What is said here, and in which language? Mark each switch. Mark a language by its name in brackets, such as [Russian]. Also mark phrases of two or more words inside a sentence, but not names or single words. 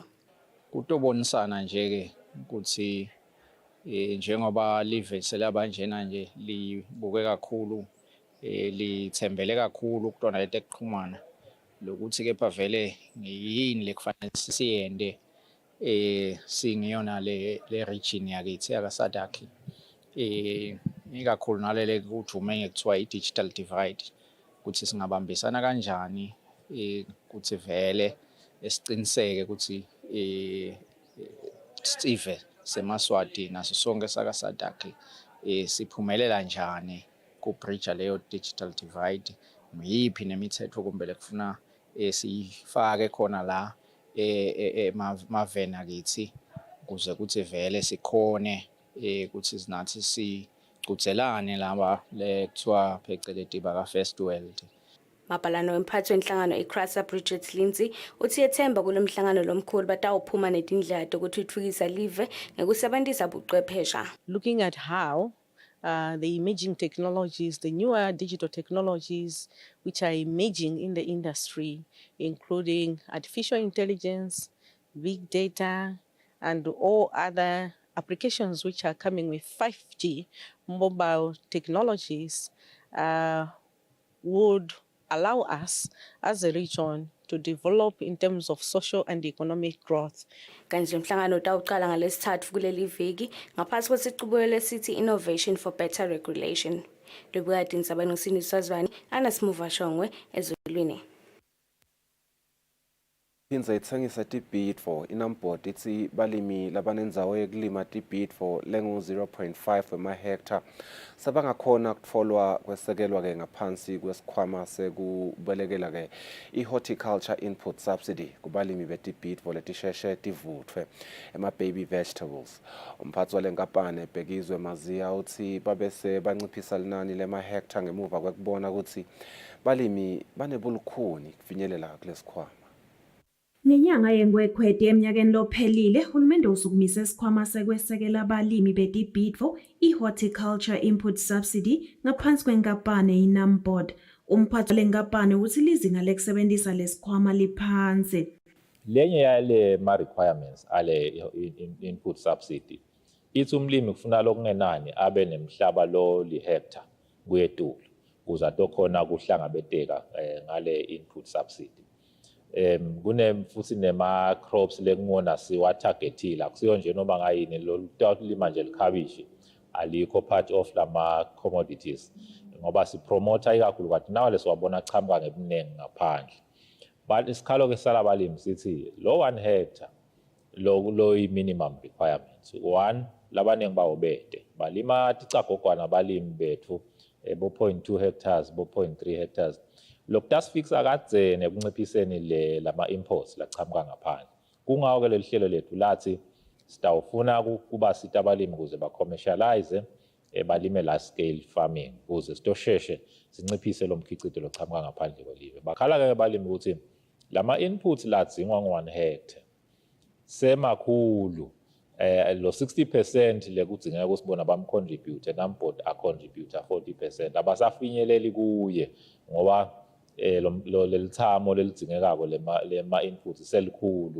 [Swati] Kutobonisana nje ke ukuthi njengoba live selabanjena nje libuke kakhulu lithembele kakhulu kutona letekuchumana lokuthi kepha vele yini lekufanele siyende singiyona le region yakithi yakaSadaki ikakhulu nalele kujume ngekuthiwa i- [English] digital divide [Swati] ukuthi singabambisana kanjani ukuthi vele esiqiniseke ukuthi sive seMaswati naso sonke sakaSadaki siphumelela njani ku-bridge leyo digital divide. Yiphi nemithetho kumbe lekufuna siyifake khona la emaveni akithi ukuze kuthi vele sikhone ukuthi sinathi sigcugcelane laba lekuthiwa phecelezi baka-first world. Mabhalano wemphathi wenhlangano iCrasa Bridget Lindsay uthi yethemba kulo mhlangano lomkhulu batawuphuma netindlela tekutfutfukisa live ngekusebentisa buchwephesha. [English] Looking at how the emerging technologies, the newer digital technologies which are emerging in the industry, including artificial intelligence, big data, and all other applications which are coming with 5G mobile technologies, would allow us as a region to develop in terms of social and economic growth. [Swati] Kanti umhlangano utawuqala ngalesithathu kuleli viki ngaphansi kwesiqubulo lesithi Innovation for Better Regulation. Lobuka tindzaba ngosini Swazibani Anasimuva Shongwe ezulwini. Phindza itsengisa tibhidvo inambot ithi balimi labanendzawo yekulima tibhidvo lengu 0.5 wemahekta sabangakhona kutfolwa kwesekelwa ke ngaphansi kwesikhwama sekubelekela ke i- [English] horticulture input subsidy [Swati] kubalimi betibhidvo letisheshe tivuthwe ema- [English] baby vegetables. [Swati] Umphathi walenkampani ebhekizwe Maziya uthi babese banciphisa linani lemahekta ngemuva kwekubona ukuthi balimi banebulukhuni kufinyelela kulesikhwama. Ngenyanga yeNgwengweti eminyakeni lophelile, uhulumende usukumise isikhwama sekwesekela abalimi betibhidvo i- [English] horticulture input subsidy [Swati] ngaphansi kwenkampani iNamport. Umphathi walenkampani uthi lizinga lekusebenzisa lesikhwama liphansi. Lenye yale ma-requirements ale [English] input subsidy [Swati] ithi umlimi kufuna lokungenani abe nemhlaba lo li-hectare kuyetulu ukuze atokhona kuhlangabeteka ngale [English] input subsidy. [Swati] Futhi nema-crops lekungona siwa-targetile akusiyo nje noma ngayini lolima nje likhabishi alikho [English] part of [Swati] lama commodities ngoba sipromota ikakhulu kade nawe lesiwabona chamuka ngebuningi ngaphandle. But isikhalo ke salabalimi sithi lo 1 hectare lo [English] minimum requirements. [Swati] One, labaningi bawo bede balima ticagogwana abalimi bethu bo 0.2 hectares bo 0.3 hectares. Lokhu tasifikisa kadzene ekunciphiseni lama imports lachamuka ngaphandle. Kungawo ke leli hlelo lethu lathi sitawufuna kuba sita abalimi ukuze ba commercialize balime [English] large scale farming [Swati] ukuze sitosheshe sinciphise lo mkhicito lochamuka ngaphandle kwelive. Bakhala ke abalimi ukuthi lama inputs ladzingwa ngo 1 hectare semakhulu lo 60% lekudzingeka kusibona bamcontribute NAMPOD acontribute 40% abasafinyeleli kuye ngoba lo lelithamo lelidzingekako lema inputs selikhulu.